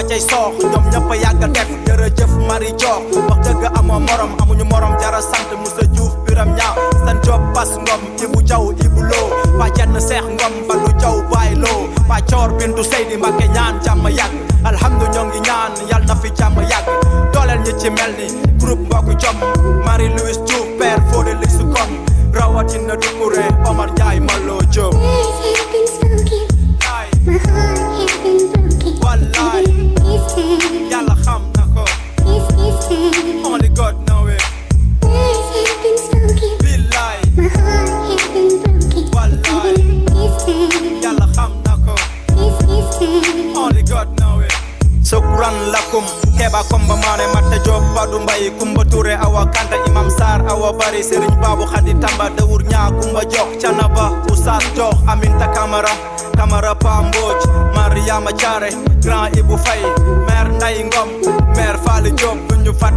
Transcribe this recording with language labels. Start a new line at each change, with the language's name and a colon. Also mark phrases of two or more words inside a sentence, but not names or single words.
Wolof: cay soox ñoom ñëpp a yàgg a def jërëjëf mari joox wax dëgg amoo morom amuñu morom jara sant Musa Juuf Biram Ñaaw san job bas ngom Ibu Jaw Ibu Loo ba jenn seex ngom balu jaw baay loo ba coor bintu Seydi Mbakke ñaan jàmm yàgg alhamdu ñoo ngi ñaan yal na fi jàmm yàgg dooleel ñi ci mel ni groupe mbokk jom Marie Louise Diouf père Fodé li su kon rawatina Doucouré Omar Ndiaye Malo Diop
English: My heart has been broken.
Wolof: wallaay
English: This time.
Wolof: yàlla xam na ko
English: This time. only God know it Words have been spoken.
Wolof: billaay
English: My heart has been broken.
Wolof: wallaay
English: This time.
Wolof: yàlla xam na ko
English: This time. only God know it
Arabic: شكرا لكم
English: Keba Komba Mané Matta Diop Badou Mbaye Kumba Touré Awa Kanta Imam Sarr Awa Bari Serigne Babou Khady Tamba Dawur Ñaa Kumba
Wolof: Jox Canaba Oustaz Jox Aminta Camara Pa Mbodj Mariama Thiaré Grand Ibou Faye maire Nday Ngom maire Fally Diop duñu fàtte